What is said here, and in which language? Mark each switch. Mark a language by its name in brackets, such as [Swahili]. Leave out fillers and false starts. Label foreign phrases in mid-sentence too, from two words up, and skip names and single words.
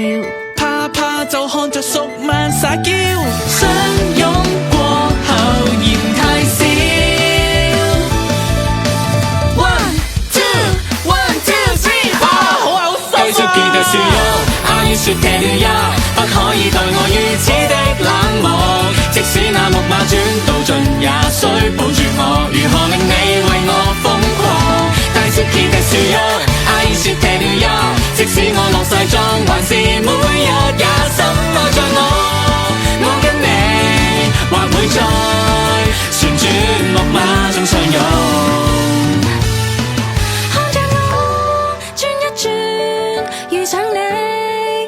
[Cantonese] 怕怕就看着淑萬撒嬌，相擁過後嫌太少。 [English] One two three， [Cantonese] 好啊，好收啊！ [Japanese] 大好きですよ，愛してるよ， [Cantonese] 不可以對我如此的冷漠。即使那木馬轉到盡，也需抱住我，如何令你為我瘋狂？ [Japanese] 大好きですよ，愛してるよ， [Cantonese] 即使我落晒妝，還是每日也深愛着我。我跟你或會在旋轉木馬中相擁。看着我轉一轉，遇上你，